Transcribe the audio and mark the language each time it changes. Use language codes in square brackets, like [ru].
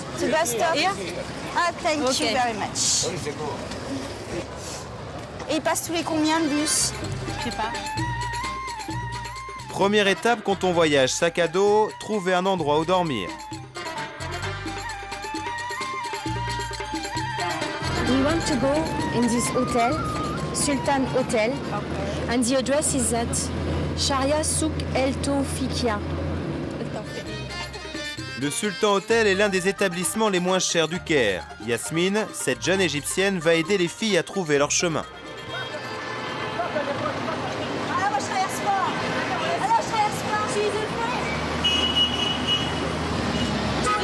[en] The bus stop. Here? Ah, thank you Ok. very much. [fr] Et il passe tous les combien le bus? Je sais pas. Première étape quand on voyage sac à dos, trouver un endroit où dormir. [en] We want to go in this hotel, Sultan Hotel, and the address is at Sharia Souk El Tawfikia. [fr] Le Sultan Hotel est l'un des établissements les moins chers du Caire. Yasmine, cette jeune égyptienne, va aider les filles à trouver leur chemin. Ah, moi, je traverse pas. Ah non, je traverse pas. Je suis